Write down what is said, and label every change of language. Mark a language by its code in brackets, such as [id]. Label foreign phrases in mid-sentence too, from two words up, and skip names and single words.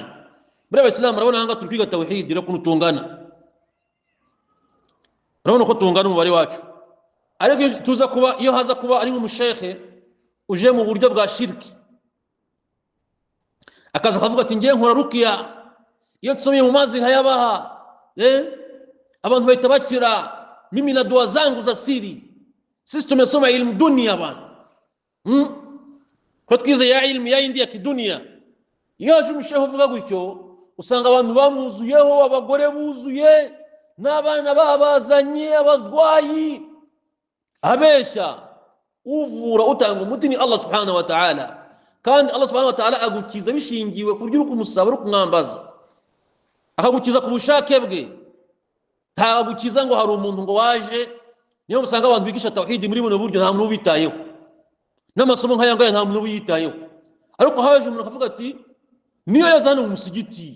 [rw] Muri Abayisilamu urabona hanga turi kwiga tawhid rero kuntu tungana, urabona ko tungana umubare wacu, ariko tuza kuba iyo haza kuba ari nk'umushekhe uje mu buryo bwa shirki, akaza akavuga ati ngiye nkora rukiya, iyo nsomye mu mazi nkayabaha abantu bahita bakira, [sw] mimi na dua zangu za siri, sisi tumesoma ilmu dunia bana, [rw] ko twize ya ilmu ya indi ya kidunia. Iyo aje umushehe uvuga gutyo usanga abantu bamuzuyeho, abagore buzuye, n'abana babazanye, abadwayi. Abesha uvura utanga umuti ni [ar] الله سبحانه وتعالى, [rw] kandi [ar] الله سبحانه وتعالى [rw] agukiza bishingiwe ku buryo umusaba uri kumwambaza, akagukiza ku bushake bwe, ntagukiza ngo hari umuntu ngo waje. Niyo musanga abantu bigisha tawhid muri buno buryo nta muntu ubitayeho, n'amasomo nk'aya ngaya nta muntu ubitayeho, ariko haje umuntu akavuga ati niyo yazana mu musigiti.